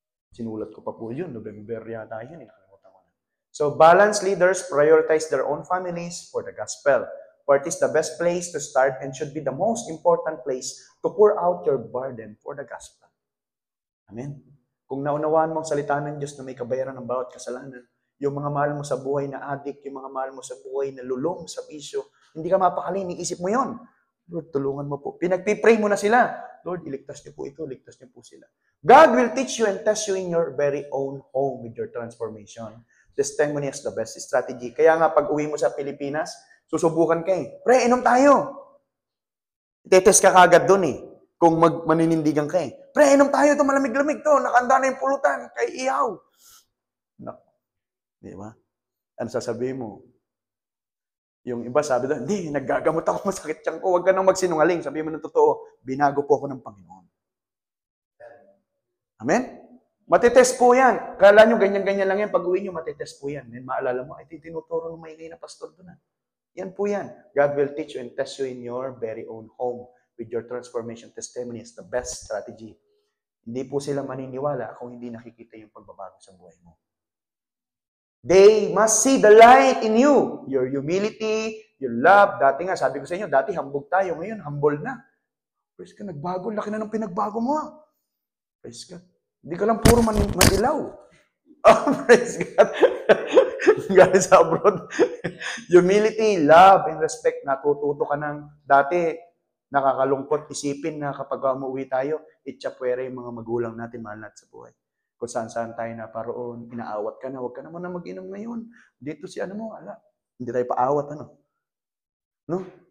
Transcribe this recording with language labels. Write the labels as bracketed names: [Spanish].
[Filipino] Sinulat ko pa po yun, November yata yun, nakalimutan ko na. [English] So, balanced leaders prioritize their own families for the gospel. For it is the best place to start and should be the most important place to pour out your burden for the gospel. Amen? [Filipino] Kung naunawaan mo ang salita ng Diyos na may kabayaran ng bawat kasalanan, yung mga mahal mo sa buhay na addict, yung mga mahal mo sa buhay na lulong sa bisyo, hindi ka mapakali, iisip mo yon. Lord, tulungan mo po. Pinagpipray mo na sila. Lord, iligtas niyo po ito, iligtas niyo po sila. [English] God will teach you and test you in your very own home with your transformation. Testimony is the best strategy. [Filipino] Kaya nga, pag uwi mo sa Pilipinas, susubukan ka eh. Pre, inom tayo. Itetest ka kagad dun eh. Kung maninindigan ka eh. Pre, inom tayo, ito malamig-lamig to. Nakanda na yung pulutan, kay ihaw. No. Di ba? Ano sasabihin mo? Yung iba sabi doon, hindi, naggagamot ako, masakit tiyan ko, huwag ka nang magsinungaling. Sabi mo ng totoo, binago po ako ng Panginoon. Amen? Matitest po yan. Kala nyo, ganyan-ganyan lang yan. Pag uwi nyo, matitest po yan. Then maalala mo, ay, tinuturo ng maingay na pastor doon. Yan po yan. [English] God will teach you and test you in your very own home with your transformation testimony is the best strategy. [Filipino] Hindi po sila maniniwala kung hindi nakikita yung pagbabago sa buhay mo. [English] They must see the light in you. Your humility, your love. [Filipino] Dati nga, sabi ko sa inyo, dati hambog tayo. Ngayon, humble na. Praise God, nagbago. Laki na ng pinagbago mo. Praise God. Hindi ka lang puro manilaw. Oh, praise God. Galing sa abroad. [English] Humility, love, and respect. [Filipino] Natututo ka ng dati, nakakalungkot isipin na kapag umuwi tayo, itchapwera yung mga magulang natin, mahal natin sa buhay. Kung saan-saan tayo naparoon, inaawat ka na, huwag ka naman na mag-inom ngayon. Dito si ano mo, ala. Hindi tayo paawat, ano. No?